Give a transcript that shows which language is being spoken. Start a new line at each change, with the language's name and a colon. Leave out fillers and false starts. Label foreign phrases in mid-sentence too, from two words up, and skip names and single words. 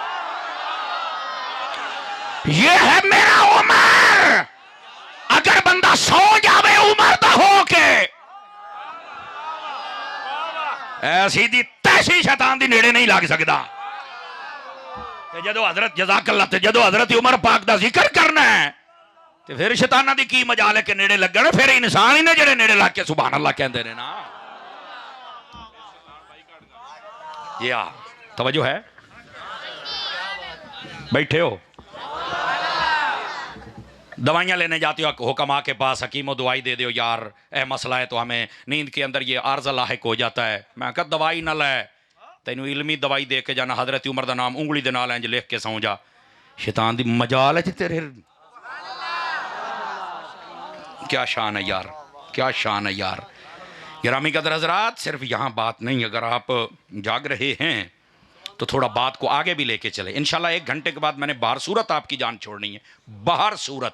Punjabi: یہ ہے میرا عمر اگر بندہ سو جاوے عمر دا ہو کے ایسی دی تیسی شیطان دی نیڑے نہیں لگ سکتا جدو حضرت جزاک اللہ تے جدو حضرت عمر پاک دا ذکر کرنا ہے تو پھر شیطانہ دی کی مجال ہے کہ نیڑے لگنا پھر انسان ہی نے جڑے نیڑے لگ کے سبحان اللہ کہندے نے نا
Urdu: یا توجہ ہے بیٹھے ہو دوائیاں لینے جاتے ہو حکماء کے پاس
Punjabi: حکیموں دوائی دے دیو یار اے مسئلہ ہے
Urdu: تو ہمیں نیند کے اندر یہ عارضہ لاحق ہو جاتا ہے
Punjabi: میں کہا دوائی نہ لے تینوں علمی دوائی دے کے جانا حضرت عمر دا نام انگلی دے نال انج لکھ کے سو جا شیطان دی مجال ہے تیرے
Urdu: کیا شان ہے یار کیا شان ہے یار گرامی قدر حضرات صرف یہاں بات نہیں اگر آپ جاگ رہے ہیں تو تھوڑا بات کو آگے بھی لے کے چلے انشاءاللہ 1 گھنٹے کے بعد میں نے باہر صورت آپ کی جان چھوڑنی ہے باہر صورت